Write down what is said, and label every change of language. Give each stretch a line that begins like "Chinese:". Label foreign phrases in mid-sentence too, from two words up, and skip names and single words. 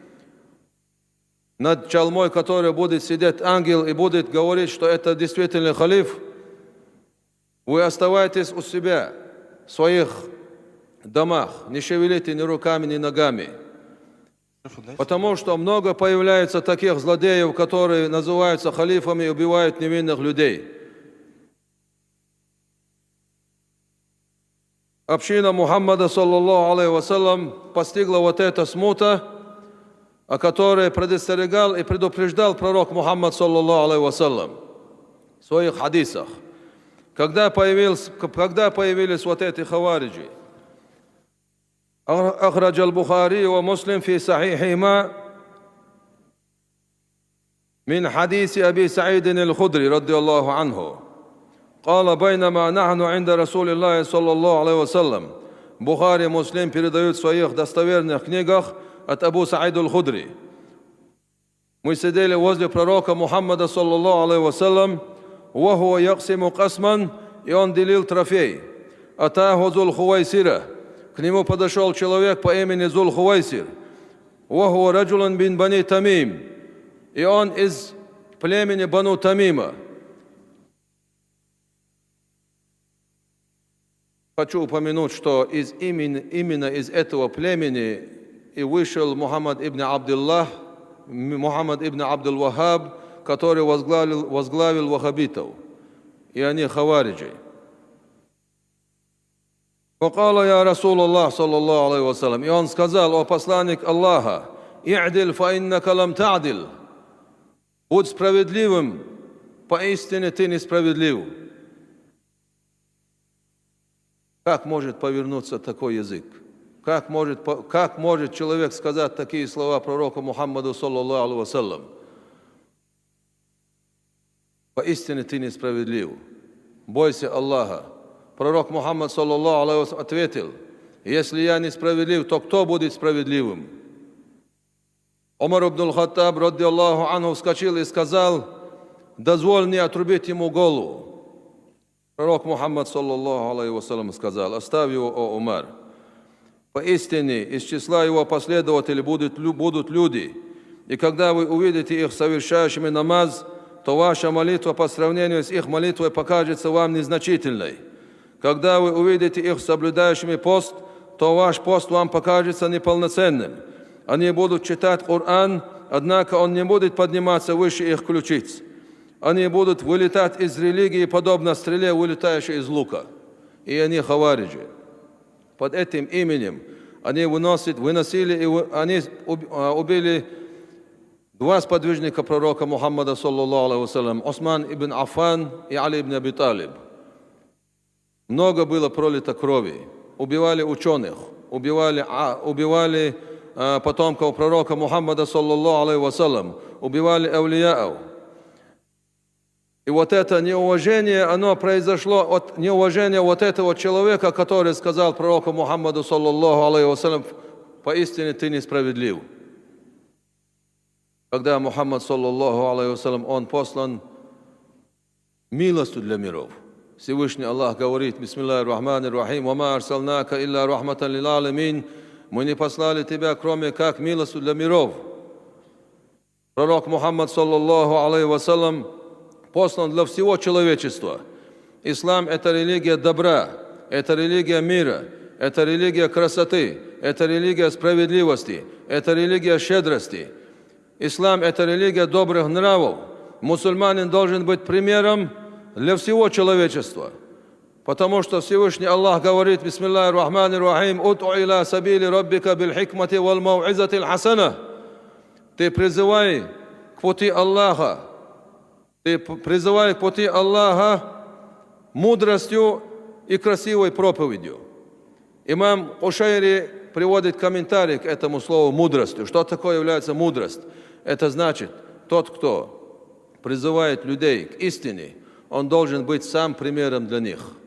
Russian: над чалмой которой будет сидеть ангел и будет говорить, что это действительно халиф, вы оставайтесь у себя, в своих домах, не шевелите ни руками, ни ногами. Потому что много появляется таких злодеев, которые называются халифами и убивают невинных людей. Община Мухаммада,
Arabic: صلى الله عليه وسلم,
Russian: постигла вот эта смута, о которой предостерегал и предупреждал пророк Мухаммад,
Arabic: صلى الله عليه وسلم,
Russian: в своих хадисах. Когда появились вот эти хавариджи,
Arabic: أخرج البخاري ومسلم في صحيحهما من حديث أبي سعيد الخدري رضي الله عنه قال بينما نحن عند رسول الله صلى الله عليه وسلم.
Russian: Бухари и Муслим передают в своих достоверных книгах от Абу Саида аль-Худри. Мы сидели возле пророка Мухаммада,
Arabic: صلى الله عليه وسلم, وهو يقسم قسما,
Russian: и он делил трофей.
Arabic: أتاه ذو الخويصرة,
Russian: к нему подошел человек по имени Зул Хувайсир.
Arabic: وهو رجل بن بني تميم,
Russian: и он из племени Бану Тамима. Хочу упомянуть, что именно из этого племени и вышел Мухаммад ибн Абдуллах, Мухаммад ибн Абдул-Вахаб, который возглавил вахабитов, и они хавариджи.
Arabic: وقال يا رسول الله صلى الله عليه وسلم,
Russian: и он сказал: о посланник Аллаха,
Arabic: «اعدل فإنك لم تعدل»,
Russian: будь справедливым, поистине ты несправедлив. Как может повернуться такой язык? Как может человек сказать такие слова пророку Мухаммаду,
Arabic: صلى الله عليه وسلم?
Russian: Поистине ты несправедлив. Бойся Аллаха. Пророк Мухаммад,
Arabic: صلى الله عليه وسلم,
Russian: ответил: если я несправедлив, то кто будет справедливым? Умар ибн аль-Хаттаб,
Arabic: رضي الله عنه,
Russian: вскочил и сказал: дозволь мне отрубить ему голову. Пророк Мухаммад,
Arabic: صلى الله عليه وسلم,
Russian: сказал: оставь его, о Умар. Поистине из числа его последователей будут люди, и когда вы увидите их совершающими намаз, то ваша молитва по сравнению с их молитвой покажется вам незначительной. Когда вы увидите их соблюдающими пост, то ваш пост вам покажется неполноценным. Они будут читать Коран, однако он не будет подниматься выше их ключиц. Они будут вылетать из религии, подобно стреле, вылетающей из лука. И они хавариджи. Под этим именем они выносили и они убили два сподвижника пророка Мухаммада,
Arabic: صلى الله عليه وسلم,
Russian: Осман ибн Аффан и Али ибн Аби Талиб. Много было пролито крови. Убивали ученых, убивали потомков пророка Мухаммада,
Arabic: صلى الله عليه وسلم,
Russian: убивали авлияов. И вот это неуважение, оно произошло от неуважения вот этого человека, который сказал пророку Мухаммаду,
Arabic: صلى الله عليه وسلم:
Russian: поистине ты несправедлив. Когда Мухаммад,
Arabic: صلى الله عليه وسلم,
Russian: он послан милостью для миров. Всевышний Аллах говорит:
Arabic: بسم الله الرحمن الرحيم, «وما أرسلناك إلا رحمة للعالمين»,
Russian: мы не послали тебя, кроме как милостью для миров. Пророк Мухаммад,
Arabic: صلى الله عليه وسلم,
Russian: послан для всего человечества. Ислам – это религия добра, это религия мира, это религия красоты, это религия справедливости, это религия щедрости. Ислам – это религия добрых нравов. Мусульманин должен быть примером для всего человечества. Потому что Всевышний Аллах говорит:
Arabic: بسم الله الرحمن الرحيم, «ادع إلى سبيل ربك بالحكمة والموعظة الحسنة».
Russian: Ты призывай к пути Аллаха. Ты призывай к пути Аллаха мудростью и красивой проповедью. Имам Ушайри приводит комментарий к этому слову «мудростью». Что такое является мудрость? Это значит, тот, кто призывает людей к истине, он должен быть сам примером для них.